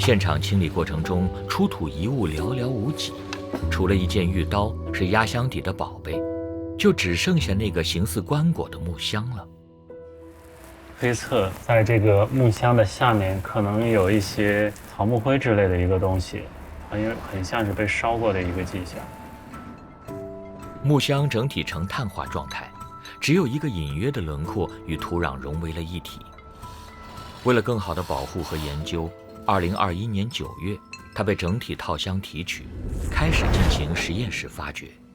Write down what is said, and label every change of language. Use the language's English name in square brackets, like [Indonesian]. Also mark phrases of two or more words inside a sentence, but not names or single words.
[Chinese] 現場清理過程中，出土遺物寥寥無幾，除了一件玉刀是壓箱底的寶貝，就只剩下那個形似棺椁的木箱了。推測在這個木箱的下面可能有一些草木灰之類的一個東西，很像是被燒過的一個跡象。木箱整體呈碳化狀態，只有一個隱約的輪廓與土壤融為了一體。為了更好的保護和研究，2021年9月，它被整體套箱提取，開始進行實驗室發掘。